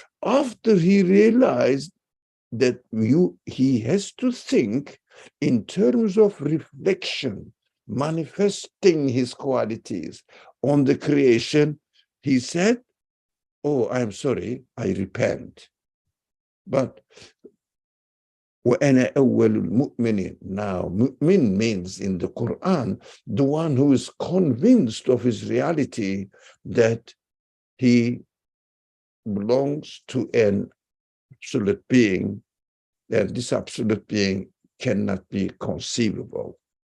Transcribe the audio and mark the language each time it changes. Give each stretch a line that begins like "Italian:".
English: After he realized that he has to think in terms of reflection, manifesting his qualities on the creation, he said, oh, I'm sorry, I repent. But
Arabic: وَأَنَا أَوَّلُ الْمُؤْمِنِينَ.
English: Now, mu'min means in the Quran, the one who is convinced of his reality that he belongs to an absolute being, and this absolute being cannot be conceivable.